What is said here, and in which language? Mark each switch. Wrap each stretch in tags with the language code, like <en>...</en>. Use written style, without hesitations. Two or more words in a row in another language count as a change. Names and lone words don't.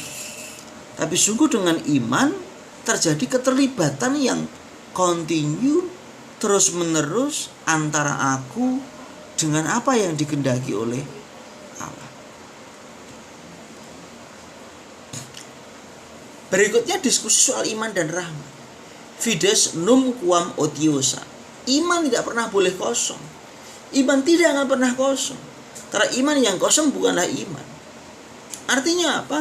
<id>Tapi sungguh dengan iman terjadi keterlibatan yang kontinu, terus-menerus antara aku dengan apa yang dikehendaki oleh Allah. Berikutnya diskusi soal iman dan rahmat.</id> <la>Fides num quam otiosa.</la> <id>Iman tidak pernah boleh kosong. Iman tidak akan pernah kosong. Karena iman yang kosong bukanlah iman. Artinya apa?</id>